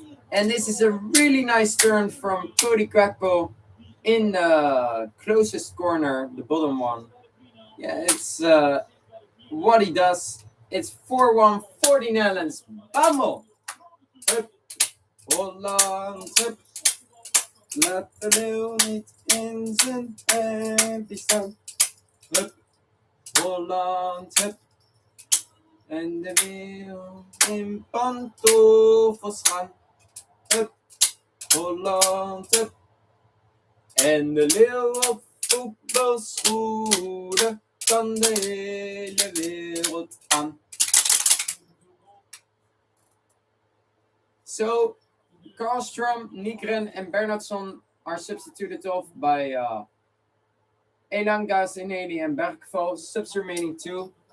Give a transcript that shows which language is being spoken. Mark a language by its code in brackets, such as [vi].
[en] And this is a really nice turn from Cody Gakpo in the closest corner, the bottom one. Yeah, it's what he does. It's 4-1 for the Netherlands. [nl] Vamos! Hup, Holland, hup. Laat de leeuw niet in zijn tempje staan. Hup, Holland, hup. En de leeuw in pantoffels gaan. Hup, Holland, hup. En de leeuw op voetbalschoenen kan de hele wereld aan. [en] So, Karlstrom, Nygren, and Bernhardsson are substituted off by Elanga, Zeneli, and Bergval. Subs remaining two.